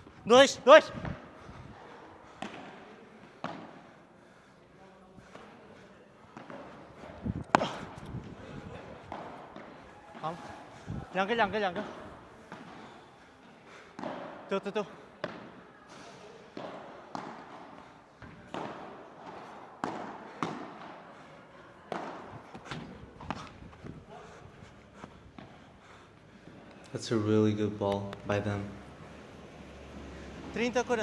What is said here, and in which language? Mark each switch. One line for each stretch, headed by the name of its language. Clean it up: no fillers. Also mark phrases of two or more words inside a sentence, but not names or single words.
Portuguese: Dois, dois. Calma.
Chinese: 两个，两个，两个。丢丢丢。
English: That's a really good ball by them. 30, 40.